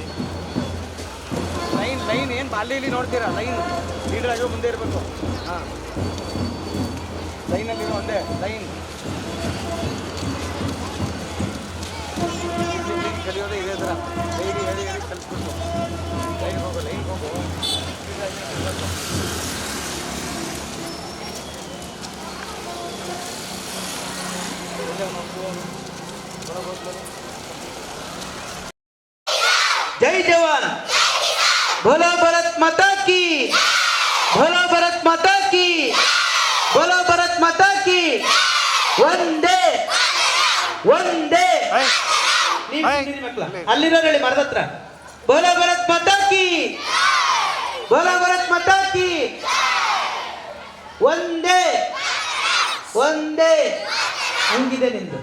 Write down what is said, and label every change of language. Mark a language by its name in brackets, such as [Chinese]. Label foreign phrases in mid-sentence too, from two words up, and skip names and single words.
[Kannada] ಲೈನ್ ಲೈನ್ ಏನು ಅಲ್ಲಿ ಇಲ್ಲಿ ನೋಡ್ತೀರಾ? ಲೈನ್ ಲೀಡರ್ ಆಗಿ ಮುಂದೆ ಇರಬೇಕು. ಹಾಂ, ಲೈನಲ್ಲಿ ಒಂದೇ ಲೈನ್ ಕಲಿಯೋದೇ ಇದೇ ಥರ ಹೇಳಿ ಹೇಳಿ ಹೇಳಿ ಕಲಿಸ್ಬೇಕು. ಲೈನ್ ಹೋಗು, ಲೈನ್ ಹೋಗು. [Hindi] जय जवान, बोलो भारत माता की, बोलो भारत माता की, बोलो भारत माता की. [Kannada] ಒಂದೇ ಒಂದೇ ಅಲ್ಲಿರೋ ಹೇಳಿ ಮರದ ಹತ್ರ. [Hindi] बोलो भारत माता की, बोलो भारत माता की. [Kannada] ಒಂದೇ ಒಂದೇ ಹಂಗಿದೆ ನಿಂದು.